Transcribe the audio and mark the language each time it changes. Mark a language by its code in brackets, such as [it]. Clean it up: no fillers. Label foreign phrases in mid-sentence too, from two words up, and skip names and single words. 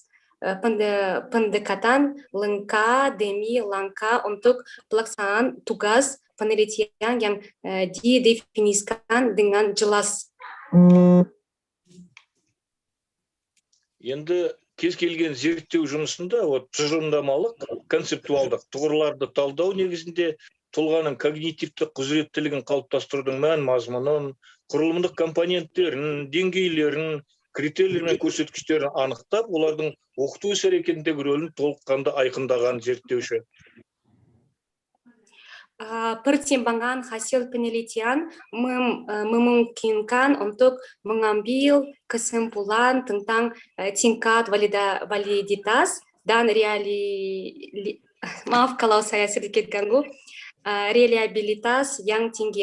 [id] Pendekatan langkah demi langkah untuk pelaksanaan tugas penelitian yang didefinisikan dengan jelas. [kk] Енді кез келген зерттеу жұмысында тұжырымдамалық, концептуалдық тұғырларды талдау негізінде тұлғаның когнитивті құзыреттілігін қалыптастырудың мән мазмұнын, құрылымдық компоненттерін, деңгейлерін, критерийлер мен көрсеткіштерін анықтап, олардың оқыту іс-әрекетіндегі рөлін толыққанды айқындаған зерттеуші. [id] Pertimbangan hasil penelitian memungkinkan untuk mengambil kesimpulan tentang tingkat validitas dan maaf kalau saya sedikit ganggu, reliabilitas yang tinggi.